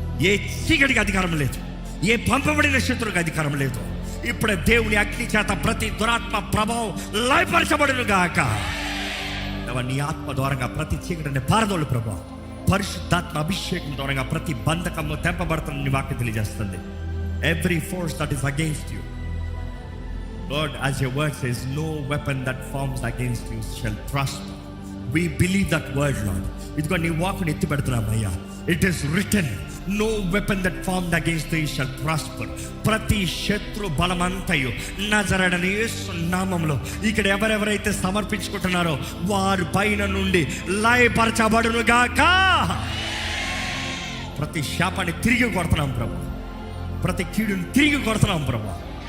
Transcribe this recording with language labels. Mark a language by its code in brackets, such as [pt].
[te] ఏ చీకటికి అధికారం లేదు, ఏ పంపబడిన శత్రువుకి అధికారం లేదు. ఇప్పుడే దేవుని అగ్ని చేత ప్రతి దురాత్మ ప్రభావం లయపరచబడును గాక. నీ ఆత్మ ద్వారంగా ప్రతి చీకటిని పారదోలు ప్రభావం, పరిశుద్ధాత్మ అభిషేకం ద్వారంగా ప్రతి బంధకము తెంపబడుతుందని వాక్యం తెలియజేస్తుంది. [en] Every force that is against you, Lord, as your word says, no weapon that forms against you shall prosper. We believe that word, Lord. [te] ఇదిగో నీ వాక్కుని ఎత్తి పెడుతున్నామయ్యా. [en] It is written, no weapon that formed against thee shall prosper. [te] ప్రతి శత్రు బలమంతయు నజరేయుడైన యేసు నామములో ఇక్కడ ఎవరెవరైతే సమర్పించుకుంటున్నారో వారి పైన నుండి లయపరచబడును గాక. ప్రతి శాపాన్ని తిరిగి కొడుతున్నాం ప్రభు, ప్రతి కీడుని తిరిగి కొడుతున్నాం ప్రభు.